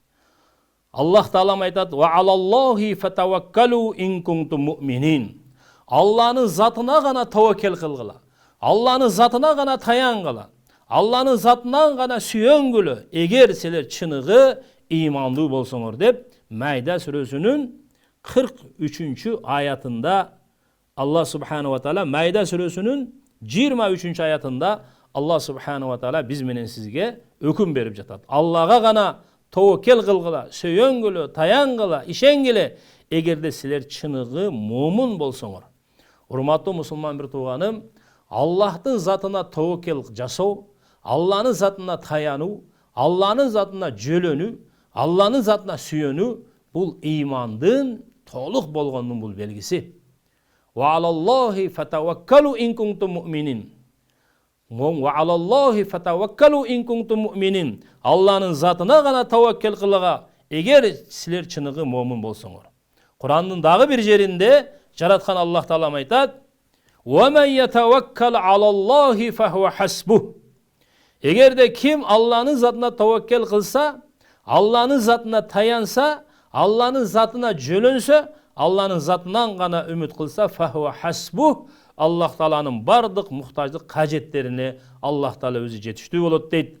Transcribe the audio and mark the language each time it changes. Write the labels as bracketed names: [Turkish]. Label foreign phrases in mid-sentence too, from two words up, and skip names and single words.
[Kyrgyz] Аллах Таалам айтат: [Arabic] "وعلى الله فتوكلوا إن كنتم مؤمنين." [Kyrgyz] Аллахнын затына гана таваккал кылгыла. Аллахнын затына гана таянгыла. Аллахнын затынан гана сүйөнгүлө, эгер силер чыныгы ыймандуу болсоңор деп Майда сүрөсүнүн 43 аятында Аллах [Arabic] سبحانه وتعالى, [Kyrgyz] Майда сүрөсүнүн 23 аятында Аллах [Arabic] سبحانه وتعالى [Kyrgyz] биз менен сизге өкүм берип жатат. Аллага гана таваккал кылгыла, сүйөнгүлө, таянгыла, ишенгиле, эгерде силер чыныгы момун болсоңор. Урматтуу мусулман бир тууганым, Аллахтын затына таваккал жасоо, Аллахнын затына таянуу, Аллахнын затына жөлөнүү, Аллахнын затына сүйөнүү бул ыймандын толук болгондун бул белгиси. [Arabic] وعلى الله فتوكلوا إن كنتم مؤمنين. وعلى الله فتوكلوا إن كنتم مؤمنين. [Kyrgyz] Аллахнын затына гана таваккал кылыга, эгер силер чыныгы момун болсоңор. Курандын дагы бир жеринде жараткан Аллах Таалам айтат: [Arabic] "ومن يتوكل على الله فهو حسبه." [Kyrgyz] Эгерде ким Аллахнын затына таваккал кылса, Аллахнын затына таянса, Аллахнын затына жөлөнсө, Аллахнын затынан гана үмүт кылса, [Arabic] فهو حسبه, [Kyrgyz] Аллах Тааланын бардык муктаждык кажеттерине Аллах Таала өзү жетиштүү болот дейт.